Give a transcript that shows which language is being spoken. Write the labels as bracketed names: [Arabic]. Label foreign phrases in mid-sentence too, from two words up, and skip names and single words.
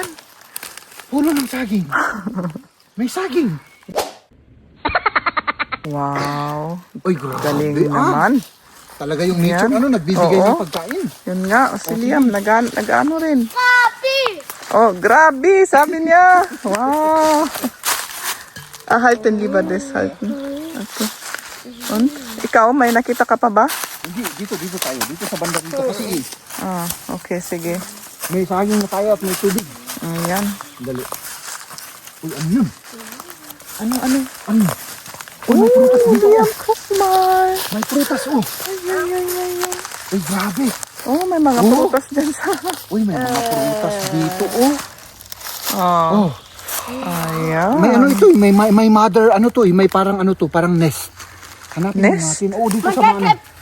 [Filipino] puno ng saging. May saging. Wow, Oy, grabe. galing naman. Talaga yung nature, Yan. nagbibigay Oo. ng pagkain. Yun nga, si Liam, nag-ano rin. Papi! Oh, grabe, sabi niya. Wow. [German] Halten lieber das halten. Okay. Und, [Filipino] ikaw, may nakita ka pa ba? Hindi, dito tayo. Dito sa banda dito kasi Okay, sige. may saging na tayo at may tubig. Ayan. Dali. Uy, ano yun? Ano? Ano? Uy, may prutas dito. Liam, [German] guck mal. [Filipino] May prutas, oh. Ay. Uy, grabe. Oh, may mga Oh. prutas dyan sa... Uy, may mga prutas dito, oh. Oh. Oh. Ayan. May ano ito, may mother, ano to, may parang ano to, parang nest. Hanapin Nest? natin. Oh, dito sa mga ano.